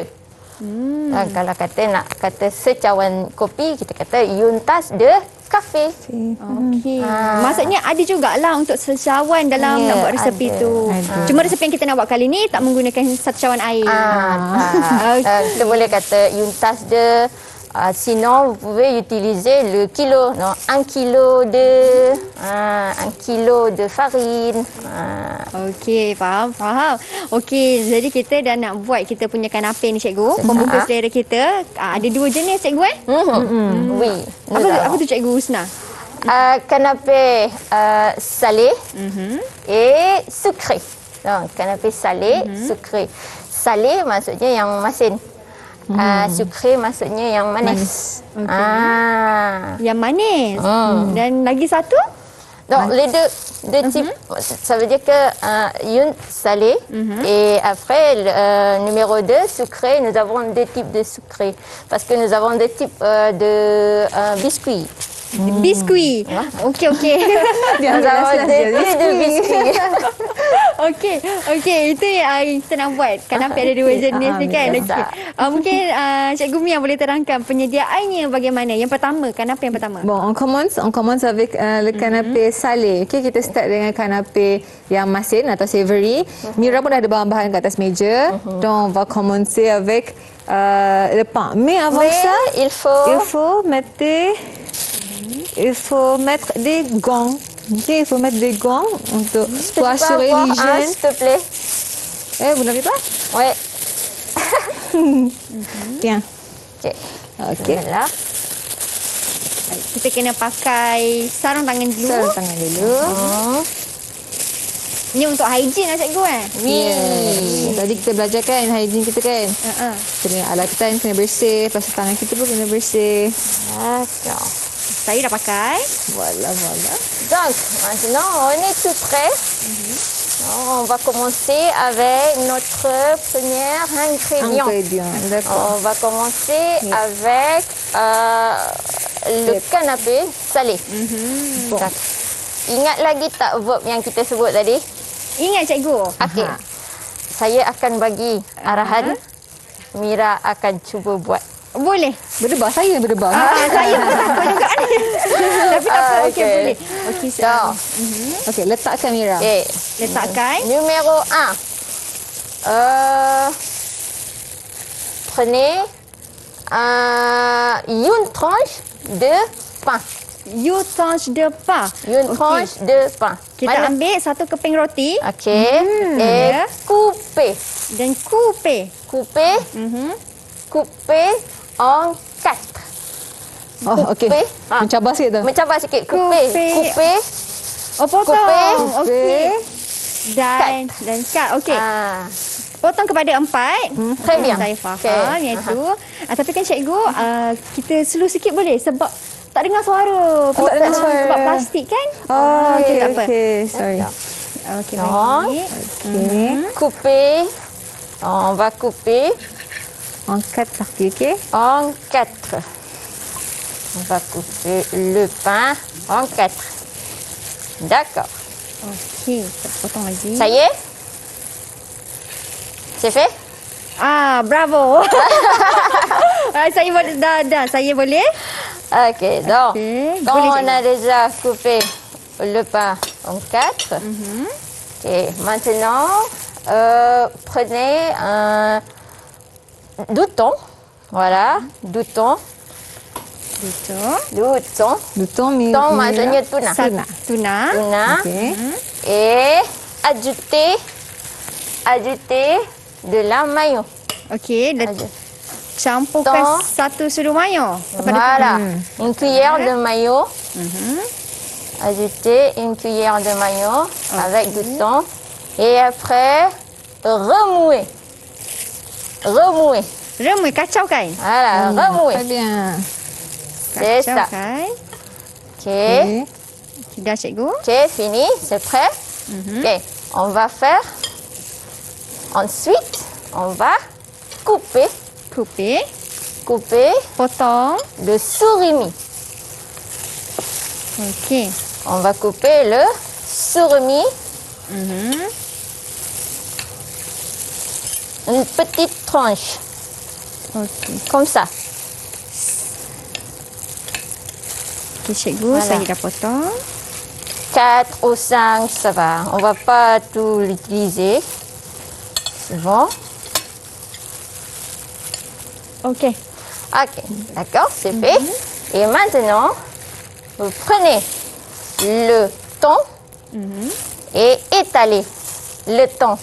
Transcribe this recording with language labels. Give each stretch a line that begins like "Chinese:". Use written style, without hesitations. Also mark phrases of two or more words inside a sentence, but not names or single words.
Malay: Dan kalau nak kata secawan kopi, kita kata
French: yuntas de kafe.
Malay: Okey. Maksudnya ada jugalah untuk secawan dalam nak buat resepi ada. tu. Cuma resepi yang kita nak buat kali ni tak menggunakan satu cawan air. Kita boleh kata
French: yuntas de. Sinon, vous pouvez utiliser le kilo. Non, 1 kilo de 1 kilo de farine.
Malay: Okey, faham. Okey, jadi kita dah nak buat kita punya kanape ni cikgu. Pembuka selera kita. Ada dua jenis cikgu
French: Oui.
Malay: Apa tu cikgu Husna?
French: Canapé salé et sucré. Donc, canapé salé, sucré. Salé
Malay: maksudnya yang masin. Sucré maksudnya yang manis. Yang manis. Dan lagi satu?
French: Donc, les deux types, ça veut dire que une salée et après, numéro 2, sucré, nous avons deux types de sucré. Parce que nous avons deux types de biscuits.
Malay: Biskuit. Okey.
French: Nous avons deux types de biscuits.
Malay: Okey, itu yang kita nak buat. Kanape ada dua jenis ni kan. Yes, Okey. Mungkin Cikgu Mia boleh terangkan penyediaannya bagaimana. Yang pertama, kanape yang pertama.
French: Bon, on commence avec le canapé salé.
Malay: Okay, kita start dengan canapé yang masin atau savory. Mira pun dah ada bahan-bahan kat atas meja.
French: Donc, on va commencer avec le pain. Mais avant Mais ça, il faut il faut mettre des gants. Okay, il faut mettre des gants pour assurer avoir un, l'hygiène. s'il te plaît. Vous n'avez pas? Ouais. Bien. Ok. Okey. Voilà.
Malay: Kita kena pakai sarung tangan dulu. Sarung tangan dulu. Ni untuk hygiene lah cikgu Yes. Tadi kita belajar kan hygiene kita kan. Uh-uh. Alat kita kena bersih, lepas tu tangan kita pun kena bersih.
French: D'accord.
Malay: Saya dah pakai.
French: Voilà. Donc, maintenant, on est tout prêt. On va commencer avec notre premier ingrédient. D'accord. On va commencer avec le canapé salé. Bon. Donc,
Malay: ingat lagi tak verb yang kita sebut tadi? Ingat cikgu. Okey. Saya akan bagi arahan. Mira akan cuba buat. Boleh. Berdebar, saya berdebar. Saya pun takut juga ni. Tapi tak apa. Okey, okey. boleh. Okey,
French: Donc,
Malay: Okey, letakkan Mira. okay. letakkan.
French: Numéro 1. Prenez une tranche de pain.
English: You touch the pain.
French: Une tranche de pain.
Malay: Kita ambil satu keping roti Okey.
French: Et
Malay: Ya.
French: coupez.
Malay: dan coupe.
French: Coupez. Coupez en 4.
Malay: Oh, okey.
French: Coupez.
Malay: Mencabar sikit tu. Mencabar sikit.
French: Coupez. Coupez. Coupez.
Malay: Oh, potong.
French: Coupe.
Malay: Okey. Dan cut. Okey. Potong kepada 4.
French: Très bien.
Malay: Saya faham Okey. yang itu. Tapi kan cikgu, kita slow sikit boleh sebab tak dengar suara. tak dengar suara. Sebab plastik kan? Oh, okey, tak apa. okey. Sorry. Okey,
French: Non.
Malay: baik. Okey.
French: Couper. On va couper En 4 parties, okey? en 4. On va couper le pain en 4. D'accord.
Malay: Okey, kita potong lagi.
French: Ça y est? C'est fait? Bravo.
Malay: Saya boleh dah. Saya boleh?
French: Ok, donc, Ok, quand
Malay: boleh,
French: on
Malay: cikgu.
French: a déjà coupé le pain en 4, ok, maintenant, prenez du thon. Voilà, du thon.
Malay: Itu.
French: Du thon. Du thon,
Malay: Thon maksudnya tuna. Tuna. Tuna. Okey.
French: Et ajoutez de la mayo.
Malay: Okey, campurkan
French: Thon.
Malay: satu sudu mayo.
French: Voilà, une cuillère de mayo. Ajoutez une cuillère de mayo avec du thon. Et après, remouez. Remouez.
Malay: Remui, kacaukan.
French: Voilà, remouez. Très bien. C'est ça.
Malay: Kacaukan.
French: Ok,
Malay: Dah cikgu.
French: ok, fini, c'est prêt. Ok, on va faire. Ensuite, on va couper
Malay: Potong.
French: le surimi.
Malay: Okey.
French: On va couper le surimi. Une petite tranche,
Malay: Okey.
French: comme ça.
Malay: Okey, cikgu.
French: Voilà.
Malay: Saya dah potong.
French: 4 ou 5, ça va. On va pas tout l'utiliser. C'est bon.
Malay: Okey.
French: Ok, d'accord, c'est fait. Et maintenant, vous prenez le thon et étalez le thon.